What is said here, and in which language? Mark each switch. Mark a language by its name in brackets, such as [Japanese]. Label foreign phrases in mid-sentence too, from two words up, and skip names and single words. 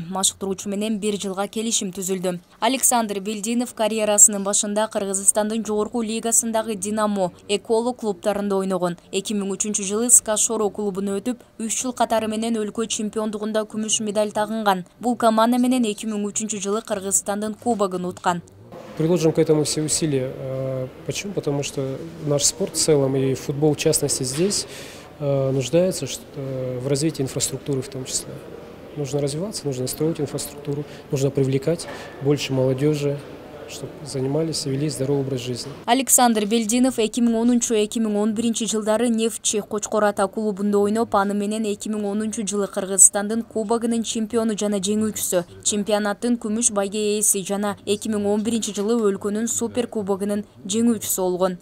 [Kyrgyz] Машыктыруучу менен 1 жылга келишим түзүлдү. Александр Бельдинов карьерасынын башында Кыргызстандын жогорку лигасындагы Динамо, Эколо клубтарында ойногон. 2003 жылы Скашоро клубуна өтүп, 3 жыл катары менен өлкө чемпиондугунда күмүш медаль тагынган. Бул команда менен 2003 жылы Кыргызстандын кубогун уткан. [Russian] Приложим к этому все усилия. Почему? Потому что наш спорт в целом и футбол в частности здесь нуждается в развитии инфраструктуры в том числе. Нужно развиваться, нужно строить инфраструктуру, нужно привлекать больше молодежи, чтобы занимались и вели здоровый образ жизни. [Kyrgyz] Александр Бельдинов 2010-2011 жылдары Нефтчи Кочкор Ата клубунда ойноп, аны менен 2010 жылы Кыргызстандын кубогунун чемпиону жана жеңүүчүсү, чемпионаттын күмүш байге ээси жана 2011 жылы өлкөнүн супер кубогунун жеңүүчүсү болгон.